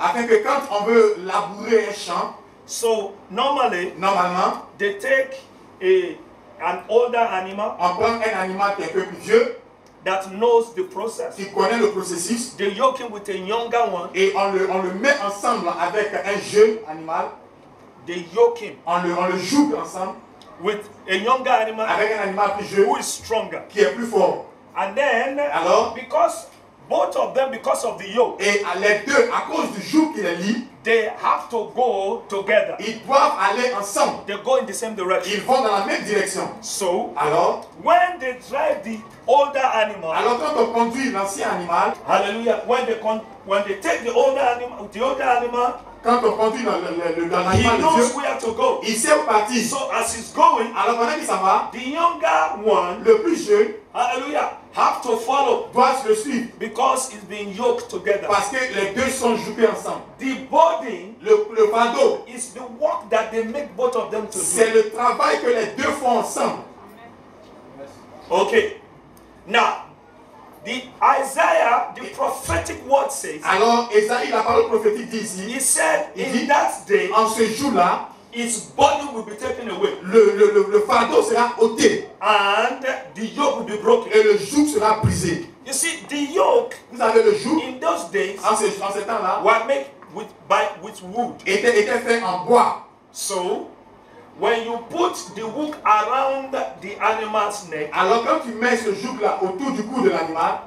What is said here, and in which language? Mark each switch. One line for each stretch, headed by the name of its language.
French: Afin que quand on veut labourer un champ,
English: so normally
French: normalement,
English: they take an older animal
French: on prend un animal qui est un peu plus vieux,
English: that knows the process.
French: qui connaît le processus,
English: They yoke him with a younger one.
French: et on le met ensemble avec un jeune animal.
English: They yoke him
French: On le joue ensemble
English: with a younger animal
French: avec un animal plus jeune
English: who is stronger.
French: qui est plus fort.
English: And then,
French: Alors,
English: because both of them, because of the yoke,
French: et les deux, à cause du joug qui les lie,
English: they have to go together.
French: ils doivent aller ensemble.
English: They go in the same direction.
French: Ils vont dans la même direction.
English: So,
French: Alors,
English: when they drive the older animal,
French: quand on conduit l'ancien animal,
English: hallelujah, when they take the older animal,
French: quand on conduit
English: he
French: l'animal de
English: knows
French: Dieu,
English: where to go.
French: il sait où partir.
English: So as he's going,
French: Alors pendant qu'il s'en va,
English: the younger one,
French: le plus jeune
English: hallelujah, have to follow
French: doit le suivre
English: because it's being yoked together.
French: parce que les deux sont joués ensemble.
English: The body
French: Le fardeau,
English: is the work that they make both of them to
French: c'est
English: do.
French: le travail que les deux font ensemble.
English: Okay. Now, the Isaiah, the prophetic word says,
French: Alors Esaïe, la parole prophétique dit ici,
English: he said,
French: Il
English: in
French: dit,
English: that day,
French: en ce jour-là,
English: his body will be taken away,
French: le fardeau sera ôté
English: and the yoke will be broken.
French: et le joug sera brisé.
English: You see, the yoke
French: Vous savez, le joug,
English: in those days
French: en ce temps-là,
English: were made with wood.
French: était fait en bois.
English: So, when you put the hook around the animal's neck,
French: Alors quand tu mets ce joug-là autour du cou de l'animal,